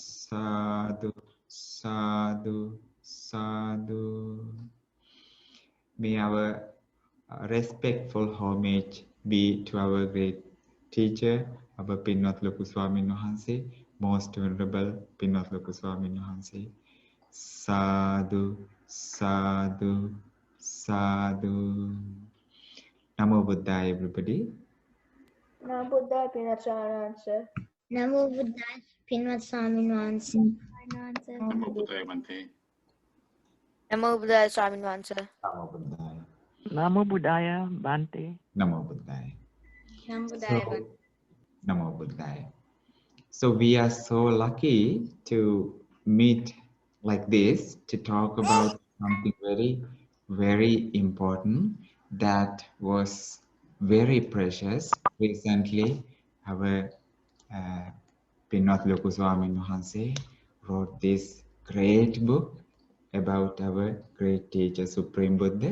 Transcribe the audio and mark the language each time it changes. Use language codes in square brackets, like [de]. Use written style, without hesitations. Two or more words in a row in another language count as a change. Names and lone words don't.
[pi] sadhu, sadhu, sadhu. [en] May our respectful homage be to our great teacher, our Pinnath Loku Swamin Wahanse, most venerable Pinnath Loku Swamin Wahanse. [pi] Sadhu, sadhu, sadhu. Namo Buddhaya, everybody. Namo Buddhaya Pinacharanswer. Namo Buddhaya Pinnath Swamin Wahanse. Namo Buddhaya Bante. Namo Buddhaya Swamin Wahanse. Namo Buddhaya. Namo Buddhaya Bante. Namo Buddhaya. Namo Buddhaya Bante. Namo Buddhaya. [en] So we are so lucky to meet like this to talk about something very, very important that was very precious. Recently, our Pinnath Loku Swamin Wahanse wrote this great book about our great teacher Supreme Buddha.